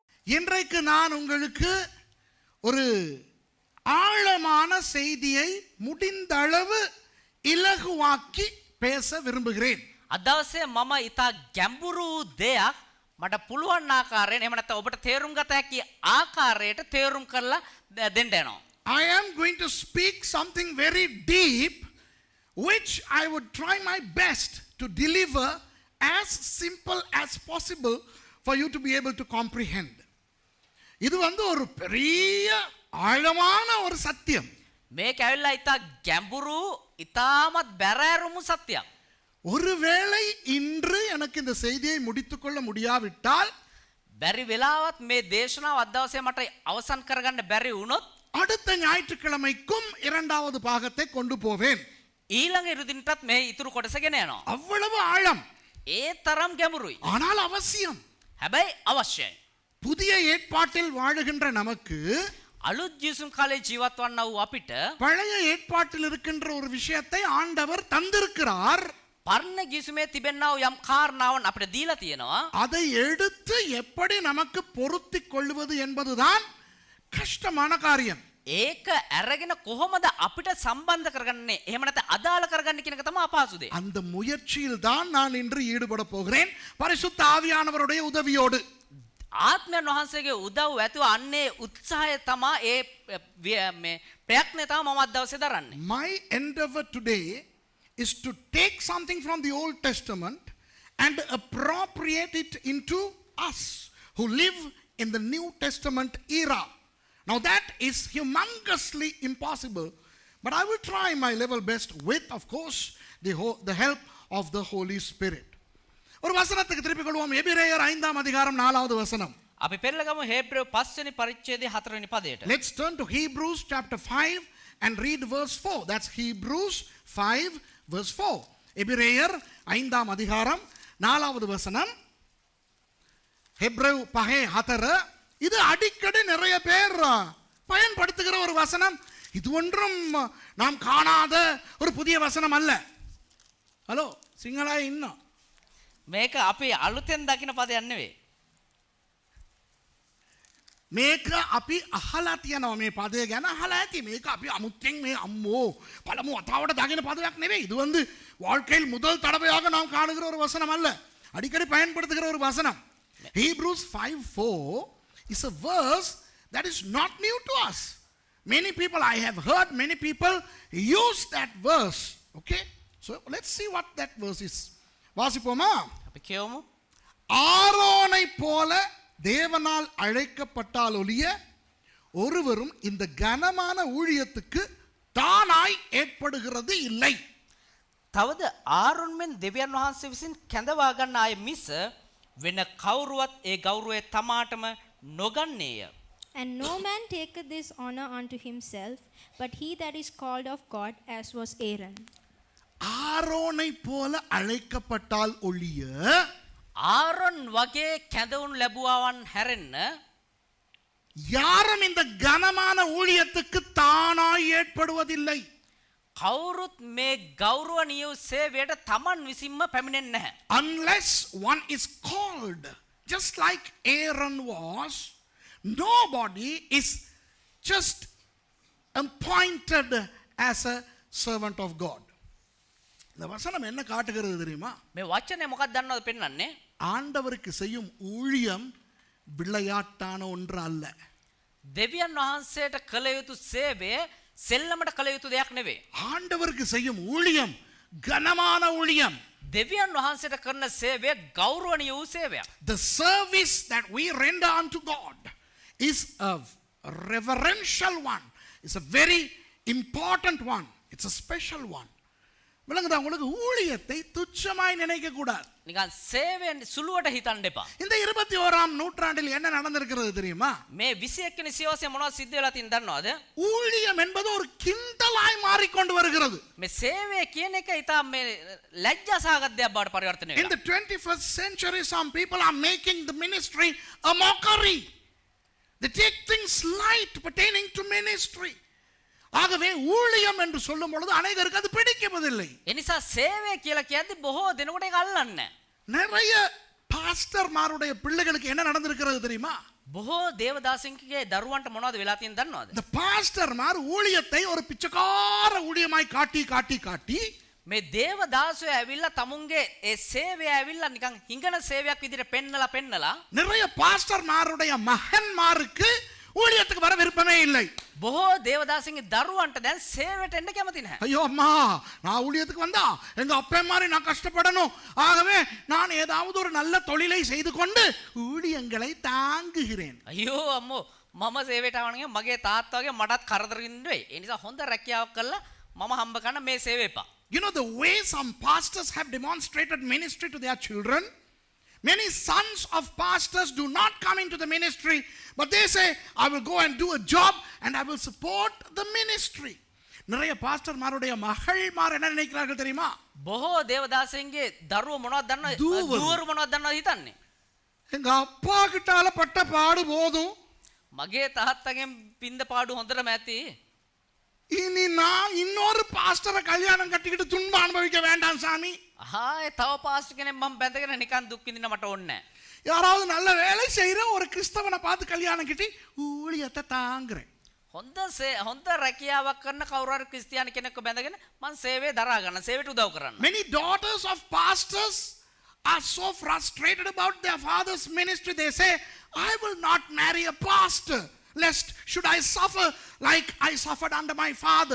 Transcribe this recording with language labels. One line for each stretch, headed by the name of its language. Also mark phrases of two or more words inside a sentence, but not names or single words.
Tamil: இன்றைக்கு நான் உங்களுக்கு ஒரு ஆழமான செய்தியை முடிந்த அளவு இலகுவாக்கி பேச விரும்புகிறேன்.
Sinhala: අදවසේ මම ඉතා ගැඹුරු දෙයක් මට පුළුවන් ආකාරයෙන් එහෙම නැත්නම් ඔබට තේරුම් ගත හැකි ආකාරයට තේරුම් කරලා දෙන්න යනවා.
English: I am going to speak something very deep which I would try my best to deliver as simple as possible for you to be able to comprehend.
Tamil: இது ஒரு பெரிய ஆழமான ஒரு சத்தியம்.
Sinhala: මේක ඇවිල්ලා ඉතා ගැඹුරු ඉතාමත් බැරෑරුමු සත්‍යයක්.
Tamil: ஒருவேளை இன்று எனக்கு இந்த செய்தியை முடித்துக்கொள்ள முடியாவிட்டால்
Sinhala: බැරි වෙලාවත් මේ දේශනාව අදවසේ මට අවසන් කරගන්න බැරි වුණොත්
Tamil: அடுத்த ஞாயிற்றுக்கிழமைக்கும் இரண்டாவது பாகத்தை கொண்டு போவேன்.
Sinhala: ඊළඟ ඉරුදිනටත් මේ ඉතුරු කොටස ගෙන යනවා.
Tamil: அவ்வளவு ஆழம்.
Sinhala: ඒ තරම් ගැඹුරුයි.
Tamil: ஆனால் அவசியம்.
Sinhala: හැබැයි අවශ්‍යයි.
Tamil: புதிய ஏற்பாட்டில் வாழுகின்ற நமக்கு
Sinhala: අලුත් ජීසුම් කාලේ ජීවත් වන්නා වූ අපිට
Tamil: பழைய ஏற்பாட்டில் இருக்கின்ற ஒரு விஷயத்தை ஆண்டவர் தந்திருக்கிறார்.
Sinhala: පරණ ජීසුමේ තිබෙනා වූ යම් කාරණාවන් අපිට දීලා තියෙනවා.
Tamil: அதை எடுத்து எப்படி நமக்கு பொருத்திக் கொள்வது என்பதுதான் கஷ்டமான காரியம்.
Sinhala: ඒක අරගෙන කොහොමද අපිට සම්බන්ධ කරගන්නේ? එහෙම නැත්නම් අදාළ කරගන්නේ කියන එක තමයි අපහසු දේ.
Tamil: அந்த முயற்சியில் தான் நான் இன்று ஈடுபட போகிறேன் பரிசுத்த ஆவியானவருடைய உதவியோடு.
Sinhala: ආත්මයන් වහන්සේගේ උදව් ඇතුව අන්නේ උත්සාහය තමයි මේ ප්‍රයත්නය තමයි මම අද දවසේ දරන්නේ.
English: My endeavor today is to take something from the Old Testament and appropriate it into us who live in the New Testament era. Now that is humongously impossible, but I will try my level best with, of course, the help of the Holy Spirit.
Tamil: ஒரு வசனத்துக்கு திருப்பிக் கொள்வோம். எபிரேயர் 5ஆம் அதிகாரம் 4வது வசனம்.
Sinhala: අපි පෙරලගමු හේබ්‍රේව 5 වෙනි පරිච්ඡේදයේ 4 වෙනි පදයට.
English: Let's turn to Hebrews chapter 5 and read verse 4. That's Hebrews 5 verse 4.
Tamil: எபிரேயர் 5ஆம் அதிகாரம் 4வது வசனம். ஹெப்ரேவ் 5:4. இது அடிக்கடி நிறைய பேர் பயன்படுத்துகிற ஒரு வசனம். இது ஒன்றும் நாம் காணாத ஒரு புதிய வசனம் அல்ல. ஹலோ சிங்களா இன்னும்
Sinhala: මේක අපි අලුතෙන් දකින පදයක් නෙවෙයි. මේක අපි අහලා තියෙනවා. මේ පදය ගැන අහලා ඇති. මේක අපි අමුත්තෙන් මේ අම්මෝ පළමු වතාවට දකින පදයක් නෙවෙයි.
Tamil: இது வாழ்க்கையில் முதல் தடவையாக நாம் காணுகிற ஒரு வசனம் அல்ல. அடிக்கடி பயன்படுத்துகிற ஒரு வசனம்.
English: Hebrews 5:4 is a verse that is not new to us. Many people, I have heard many people use that verse. Okay? So let's see what that verse is.
Tamil: வாசிப்போமா?
Sinhala: අපි කියවමු.
Tamil: ஆரோனை போல தேவனால் அழைக்கப்பட்டால் ஒழிய ஒருவரும் இந்த கனமான ஊழியத்துக்கு தானாய் ஏற்படுகிறது இல்லை.
Sinhala: තවද ආරොන් මෙන් දෙවියන් වහන්සේ විසින් කැඳවා ගන්න අය මිස වෙන කවුරුවත් ඒ ගෞරවය තමාටම නොගන්නේය.
English: And no man taketh this honor unto himself, but he that is called of God, as was Aaron.
Tamil: ஆரோனை போல அழைக்கப்பட்டால் ஒழிய
Sinhala: ආරොන් වගේ කැඳවුණු ලැබුවාවන් හැරෙන්න
Tamil: யாரும் இந்த கனமான ஊழியத்துக்கு தானாய் ஏற்படுவதில்லை.
Sinhala: කවුරුත් මේ ගෞරවණීය සේවයට තමන් විසින්ම පැමිණෙන්නේ නැහැ.
English: Unless one is called, just like Aaron was, nobody is just appointed as a servant of God.
Tamil: இந்த வசனம் என்ன காட்டுகிறது தெரியுமா?
Sinhala: මේ වචනේ මොකක්ද දන්නවද පෙන්වන්නේ?
Tamil: ஆண்டவருக்கு செய்யும் ஊழியம் விளையாட்டான ஒன்று அல்ல.
Sinhala: දෙවියන් වහන්සේට කළ යුතු සේවය සෙල්ලමට කළ යුතු දෙයක් නෙවෙයි.
Tamil: ஆண்டவருக்கு செய்யும் ஊழியம் கனமான ஊழியம்.
Sinhala: දෙවියන් වහන්සේට කරන සේවය ගෞරවණීය වූ සේවයක්.
English: The service that we render unto God is a reverential one. It's a very important one. It's a special one.
Tamil: விளங்குதா உங்களுக்கு? ஊழியத்தை துச்சமாய் நினைக்க கூடாது.
Sinhala: නිකන් සේවයෙන් සුළුවට හිතන්න එපා.
Tamil: இந்த 21ஆம் நூற்றாண்டில் என்ன நடந்திருக்கிறது தெரியுமா?
Sinhala: මේ 21 වෙනි සියවසේ මොනවද සිද්ධ වෙලා තියෙනවද දන්නවද?
Tamil: ஊழியம் என்பது ஒரு கிண்டலாய் மாறிக்கொண்டு வருகிறது.
Sinhala: මේ සේවය කියන එක ඊට මේ ලැජ්ජා සහගත දෙයක් බවට පරිවර්තනය In වෙනවා.
English: the 21st century some people are making the ministry a mockery. They take things light pertaining to ministry.
Tamil: ஆகவே ஊழியம் என்று சொல்லும் பொழுது அநேகருக்கு அது பிடிக்கவில்லை.
Sinhala: එනිසා සේවය කියලා කියද්දි බොහෝ දෙනෙකුට ඒක අල්ලන්නේ නැහැ.
Tamil: நிறைய பாஸ்டர்மாருடைய பிள்ளைகளுக்கு என்ன நடந்திருக்கிறது தெரியுமா?
Sinhala: බොහෝ දේවදාසින්ගේ දරුවන්ට මොනවද වෙලා තියෙන්නේ දන්නවද?
Tamil: இந்த பாஸ்டர்மார் ஊழியத்தை ஒரு பிச்சைக்கார ஊழியமாய் காட்டி காட்டி காட்டி
Sinhala: මේ දේවදාසයෝ ඇවිල්ලා තමුන්ගේ ඒ සේවය ඇවිල්ලා නිකන් හිඟන සේවයක් විදිහට පෙන්නලා
Tamil: நிறைய பாஸ்டர்மாருடைய மகன்மாருக்கு ஊழியத்துக்கு வர விருப்பமே இல்லை.
Sinhala: බොහෝ දේවදාසින්ගේ දරුවන්ට දැන් සේවයට එන්න කැමති නැහැ.
Tamil: ஐயோ அம்மா நான் ஊழியத்துக்கு வந்தா எங்க அப்பா மாதிரி நான் கஷ்டப்படணும், ஆகவே நான் ஏதாவது ஒரு நல்ல தொழிலை செய்து கொண்டு ஊழியங்களை தாங்குகிறேன்.
Sinhala: අයියෝ අම්මෝ මම සේවයට ආවනේ මගේ තාත්තා වගේ මටත් කරදරින් ඉන්නේ. ඒ නිසා හොඳ රැකියාවක් කළා මම හම්බ කරන මේ සේවය එපා.
English: You know the way some pastors have demonstrated ministry to their children? Many sons of pastors do not come into the ministry, but they say, I will go and do a job and I will support the ministry.
Tamil: நிறைய பாஸ்டர்மாருடைய மகள்மார் என்ன நினைக்கிறார்கள் தெரியுமா?
Sinhala: බොහෝ දේවදාසින්ගේ දරුවෝ මොනවද දන්නවද? දූවරු. දූවරු මොනවද දන්නවද හිතන්නේ?
Tamil: எங்க அப்பா கிட்டால பட்ட பாடு போதும்,
Sinhala: මගේ තාත්තගෙන් පින්ද පාඩු හොඳටම ඇති.
Tamil: இனி நான் இன்னொரு பாஸ்டரை கல்யாணம் கட்டிக்கிட்டு துன்பம் அனுபவிக்க வேண்டாம் சாமி.
Sinhala: ආයේ තව පාස්ටර් කෙනෙක් මම බැඳගෙන නිකන් දුක් විඳින්න මට ඕනේ නැහැ.
Tamil: யாராவது நல்ல வேலை செய்யற ஒரு கிறிஸ்தவனை பார்த்து கல்யாணம் கட்டி ஊழியத்தை தாங்குறேன்.
Sinhala: හොඳ රැකියාවක් කරන කවුරු හරි ක්‍රිස්තියානි කෙනෙක්ව බැඳගෙන මං සේවය දරා ගන්න සේවයට උදව් කරන්න.
English: Many daughters of pastors are so frustrated about their father's ministry. They say, I will not marry a pastor, lest should I suffer like I suffered under my father.